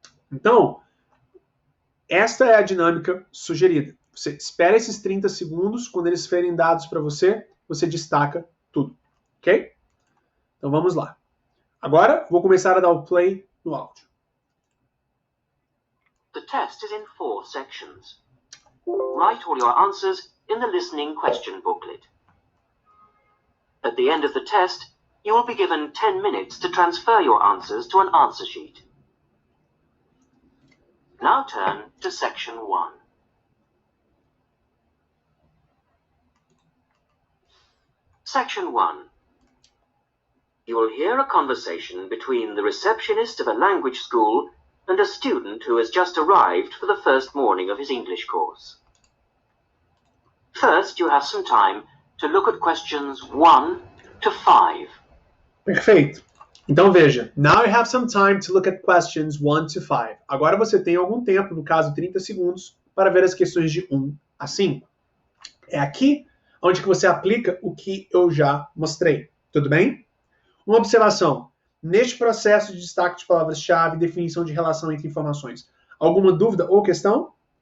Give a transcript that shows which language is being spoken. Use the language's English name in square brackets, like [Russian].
[Portuguese] Então, esta é a dinâmica sugerida. Você espera esses 30 segundos, quando eles forem dados para você, você destaca tudo. Ok? Então vamos lá. Agora, vou começar a dar o play no áudio. [English] The test is in 4 sections. Write all your answers in the listening question booklet. At the end of the test, you will be given 10 minutes to transfer your answers to an answer sheet. Now turn to section 1. Section 1. You will hear a conversation between the receptionist of a language school and a student who has just arrived for the first morning of his English course. First, you have some time to look at questions 1 to 5. [Portuguese] Perfeito. Então veja, [English] now you have some time to look at questions 1 to 5. [Portuguese] Agora você tem algum tempo, no caso 30 segundos, para ver as questões de 1 a 5. É aqui onde que você aplica o que eu já mostrei. Tudo bem? Uma observação. Neste processo de destaque de palavras-chave e definição de relação entre informações, alguma dúvida ou questão?